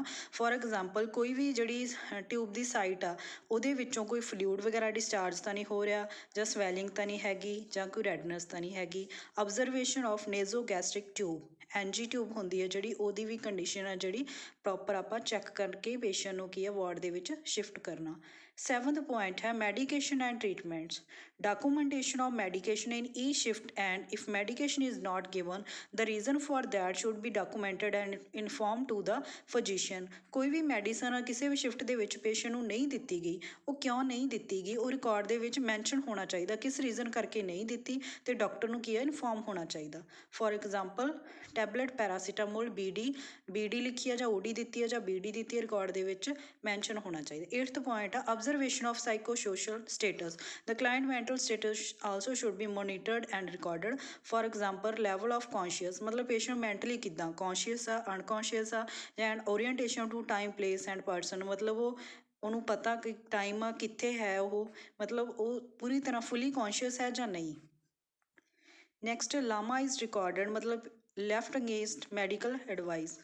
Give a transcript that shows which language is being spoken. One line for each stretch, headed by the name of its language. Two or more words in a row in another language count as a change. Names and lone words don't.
English: for example
Punjabi: ਕੋਈ ਵੀ ਜਿਹੜੀ ਟਿਊਬ ਦੀ ਸਾਈਟ ਆ ਉਹਦੇ ਵਿੱਚੋਂ ਕੋਈ ਫਲੂਇਡ ਵਗੈਰਾ ਡਿਸਚਾਰਜ ਤਾਂ ਨਹੀਂ ਹੋ ਰਿਹਾ ਜਾਂ ਸਵੈਲਿੰਗ ਤਾਂ ਨਹੀਂ ਹੈਗੀ ਜਾਂ ਕੋਈ ਰੈਡਨੈਸ ਤਾਂ ਨਹੀਂ ਹੈਗੀ।
English: observation of nasogastric tube, NG tube
Punjabi: ਹੁੰਦੀ ਹੈ ਜਿਹੜੀ ਉਹਦੀ ਵੀ ਕੰਡੀਸ਼ਨ ਆ ਜਿਹੜੀ ਪ੍ਰੋਪਰ ਆਪਾਂ ਚੈੱਕ ਕਰਕੇ ਪੇਸ਼ੈਂਟ ਨੂੰ ਕੀ ਆ ਵਾਰਡ ਦੇ ਵਿੱਚ ਸ਼ਿਫਟ ਕਰਨਾ।
English: seventh point ਹੈ medication and treatments. Documentation of medication in each shift, and if medication is not given, the reason for that should be documented and informed to the physician.
Punjabi: ਕੋਈ ਵੀ ਮੈਡੀਸਨ ਆ ਕਿਸੇ ਵੀ ਸ਼ਿਫਟ ਦੇ ਵਿੱਚ ਪੇਸ਼ੈਂਟ ਨੂੰ ਨਹੀਂ ਦਿੱਤੀ ਗਈ, ਉਹ ਕਿਉਂ ਨਹੀਂ ਦਿੱਤੀ ਗਈ ਉਹ ਰਿਕਾਰਡ ਦੇ ਵਿੱਚ ਮੈਂਸ਼ਨ ਹੋਣਾ ਚਾਹੀਦਾ, ਕਿਸ ਰੀਜ਼ਨ ਕਰਕੇ ਨਹੀਂ ਦਿੱਤੀ ਤੇ ਡਾਕਟਰ ਨੂੰ ਕੀ ਹੈ ਇਨਫੋਰਮ ਹੋਣਾ ਚਾਹੀਦਾ।
English: for example tablet paracetamol BD
Punjabi: ਲਿਖੀ ਆ ਜਾਂ ਓਡੀ ਦਿੱਤੀ ਆ ਜਾਂ ਬੀਡੀ ਦਿੱਤੀ ਹੈ ਰਿਕਾਰਡ ਦੇ ਵਿੱਚ ਮੈਂਸ਼ਨ ਹੋਣਾ ਚਾਹੀਦਾ।
English: 8th point ਆ observation of psycho social status. the client mental status also should be monitored and recorded. For example level of conscious,
Punjabi: ਮਤਲਬ
English: patient mentally
Punjabi: ਕਿੱਦਾਂ ਕੌਨਸ਼ੀਅਸ ਆ, ਅਨਕੌਨਸ਼ੀਅਸ ਆ,
English: and orientation to time, place and person,
Punjabi: ਮਤਲਬ ਉਹਨੂੰ ਪਤਾ ਕਿ ਟਾਈਮ ਆ ਕਿੱਥੇ ਹੈ, ਉਹ ਮਤਲਬ ਉਹ ਪੂਰੀ ਤਰ੍ਹਾਂ
English: fully conscious
Punjabi: ਹੈ ਜਾਂ ਨਹੀਂ।
English: next LAMA is recorded, ਮਤਲਬ left against medical advice.